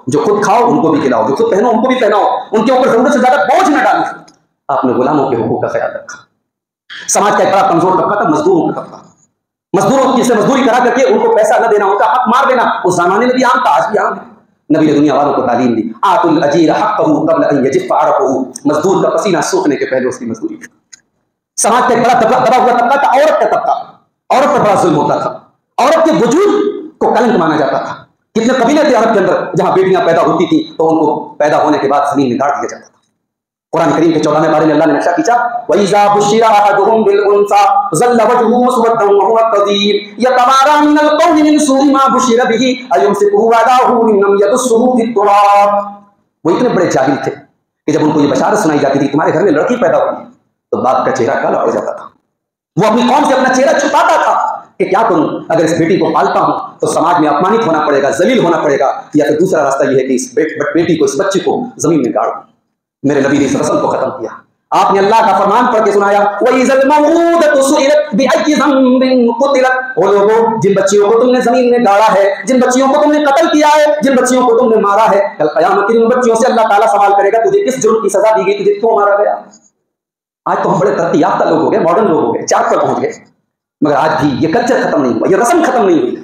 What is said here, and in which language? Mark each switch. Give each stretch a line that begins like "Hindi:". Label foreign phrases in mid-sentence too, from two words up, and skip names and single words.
Hindi: जो खुद खाओ उनको भी खिलाओ, जो खुद पहनो उनको भी पहनाओ, उनके ऊपर जरूरत से ज्यादा बोझ न डालो। आपने गुलामों के हुकूक का ख्याल रखा। समाज का एक बड़ा कमजोर तबका था मजदूरों का तबका। मजदूरों की से मजदूरी करा करके उनको पैसा न देना, उनका हक मार देना, उस जमाने में भी आम था, आज भी आम है। नबी ने दुनिया वालों को तालीम दी,
Arabic: أعطوا الأجير حقه قبل أن يجف عرقه,
Hindi: मजदूर का पसीना सूखने के पहले उसकी मजदूरी। समाज का एक बड़ा दबा हुआ तबका था औरत का तबका। औरत पर बड़ा जुल्म होता था, औरत के वजूद को कलंक माना जाता था। कितने कबीले थे अरब के अंदर जहां बेटियां पैदा होती थी तो उनको पैदा होने के बाद जमीन में गाड़ दिया जाता था। कुरान करीम के 14वें पारे में अल्लाह ने नक्शा खींचा,
Arabic: وإذا بشر أحدهم بالأنثى ظل وجهه مسودا وهو كظيم يتوارى من القوم من سوء ما بشر به أيمسكه على هون أم يدسه في التراب.
Hindi: वो इतने बड़े जाहिल थे कि जब उनको ये बशारत सुनाई जाती थी तुम्हारे घर में लड़की पैदा हुई, तो बाप का चेहरा काला हो जाता था। वो अपनी कौम से अपना चेहरा छुपाता था कि क्या करूं, अगर इस बेटी को पालता हूं तो समाज में अपमानित होना पड़ेगा, जलील होना पड़ेगा, या फिर दूसरा रास्ता यह है कि इस बेटी को, इस बच्चे को जमीन में गाड़ दूं। मेरे नबी ने इस रस्म को खत्म किया। आपने अल्लाह का फरमान पढ़ के सुनाया,
Arabic: وإذا الموءودة سئلت بأي ذنب قتلت.
Hindi: ओ लोगों, जिन बच्चियों को तुमने जमीन में गाड़ा है, जिन बच्चियों को तुमने कत्ल किया है, जिन बच्चियों को तुमने मारा है, कल क़यामत के दिन उन बच्चियों से अल्लाह ताला सवाल करेगा, तुझे किस जुर्म की सजा दी गई, तुझे क्यों मारा गया? आज तो हम बड़े तरक्की याफ्ता लोग हो गए, मॉडर्न लोग हो गए, चार्ट पर पहुंच गए, मगर आज भी ये कल्चर खत्म नहीं हुआ, ये रस्म खत्म नहीं हुई।